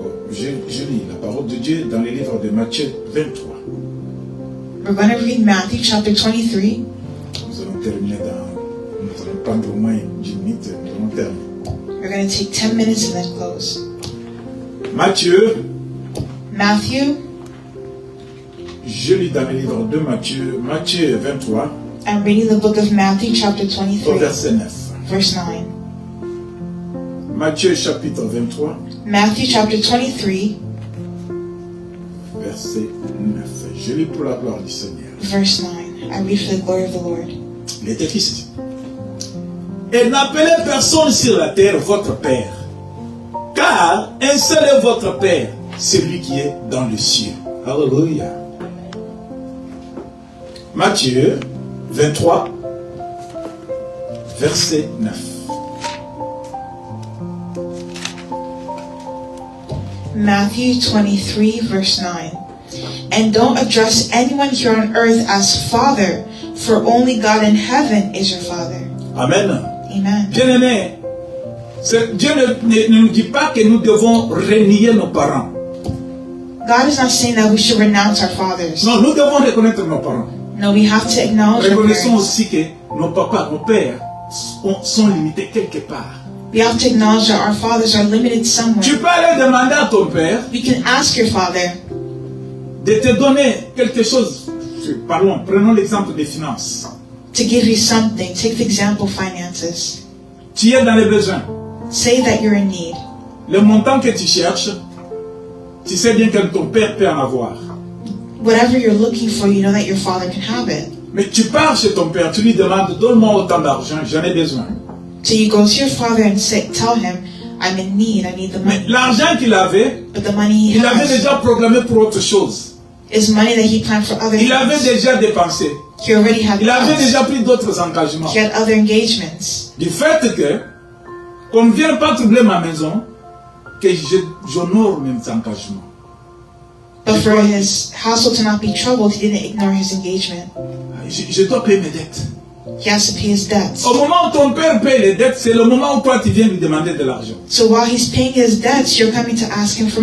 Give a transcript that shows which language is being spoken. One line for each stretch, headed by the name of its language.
French: Je lis la parole de Dieu dans le livre de Matthieu 23.
English: We're going to read Matthew chapter 23.
French: Nous allons terminer nous allons prendre au moins 10 minutes. Nous allons terminer.
English: We're going to take 10 minutes and then close.
French: Matthieu,
English: Matthew,
French: je lis dans le livre de Matthieu, Matthieu 23,
English: I'm reading the book of Matthew chapter
French: au
English: 23,
French: verset 9.
English: verse 9.
French: Matthieu chapitre 23,
English: Matthew chapter 23,
French: verset 9. Je lis pour la gloire du Seigneur.
English: verse 9. I read for the glory of the Lord.
French: Il est écrit ceci. Et n'appelez personne sur la terre votre Père, car un seul est votre Père, celui qui est dans le ciel. Alléluia. Matthieu 23, verset 9.
English: Matthew 23, verse 9. And don't address anyone here on earth as Father, for only God in heaven is your Father. Amen. Amen.
French: Bien-aimés, Dieu ne nous dit pas que nous devons renier nos parents.
English: God is not saying that we should renounce our fathers.
French: Non, nous devons reconnaître nos parents.
English: No, we have to acknowledge our
French: Reconnaissons
English: parents.
French: aussi que nos papas, nos pères sont limités quelque part.
English: We have to acknowledge that our fathers are limited
French: Tu
English: somewhere.
French: peux aller demander à ton père
English: We can ask your father
French: de te donner quelque chose. Prenons l'exemple des finances.
English: to give you something. Take the example of finances.
French: Tu es dans les besoins.
English: Say that you're in need.
French: Le montant que tu cherches, tu sais bien que ton père peut en avoir.
English: Whatever you're looking for, you know that your father can have it.
French: Mais tu pars chez ton père, tu lui demandes, donne-moi autant d'argent, j'en ai besoin.
English: So you go to your father and tell him, I'm in need, I need the
French: Mais
English: money.
French: l'argent qu'il avait,
English: But the money he
French: il avait
English: has
French: déjà programmé pour autre chose.
English: is money that he planned for other
French: Il avait
English: things.
French: déjà dépensé.
English: He already had
French: Il avait
English: plans.
French: déjà pris d'autres engagements.
English: He had other engagements.
French: Du fait que, qu'on ne vienne pas troubler ma maison, que j'honore mes engagements.
English: But for his household to not be troubled, he didn't ignore his engagement.
French: Je dois payer mes dettes.
English: He has to pay his debts.
French: Au moment où ton père paye les dettes, c'est le moment où toi tu viens lui demander de l'argent.
English: So while he's paying his debts, you're coming to ask him for